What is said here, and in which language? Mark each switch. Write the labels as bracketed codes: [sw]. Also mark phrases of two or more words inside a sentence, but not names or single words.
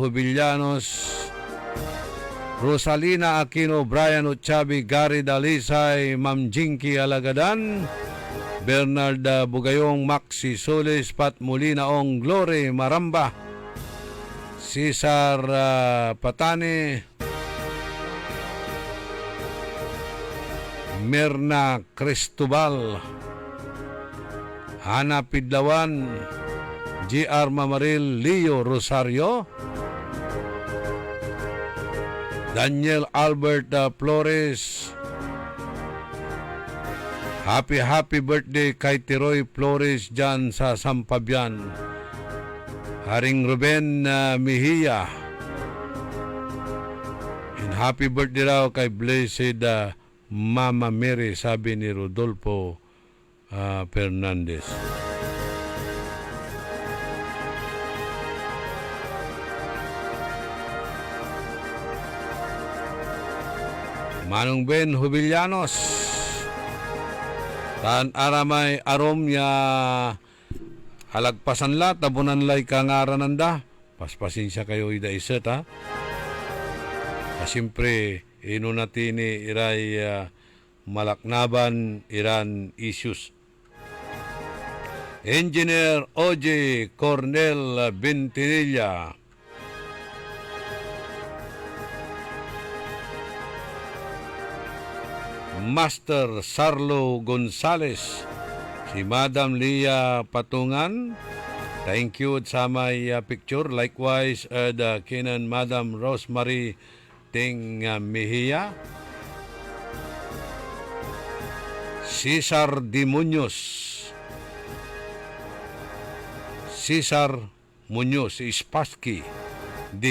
[tl] Jubillanos, Rosalina Aquino, Brian Uchabi, Gary Dalisay, Ma'am Jinky Alagadan, Bernard Bugayong, Maxi Solis, Pat Molinaong, Glory Maramba, Cesar Patane, Mirna Cristobal, Hana Pidlawan, G.R. Mamaril, Leo Rosario, Daniel Albert Flores, [en] happy birthday [tl] kay Tiroy Flores dyan sa Sampabian, Haring Ruben Mejia, [en] and happy birthday [tl] raw kay Blessed Mama Mary, sabi ni Rodolfo Fernandez. [pag] Manong Ben Jubillanos, tan aramay arom ya alagpasan la, tabunan lay kangarananda, paspasin siya kayo ida iset ha. Siyempre, ino natin iray malaknaban iran issues. [tl] Engineer O.J. Cornel Bentinilla, Master Sarlo Gonzales, si Madam Lia Patungan, [en] thank you [tl] sa may picture. Likewise, the kinan Madam Rosemary Ting Mejia, Cesar D. Muñoz, Spassky D.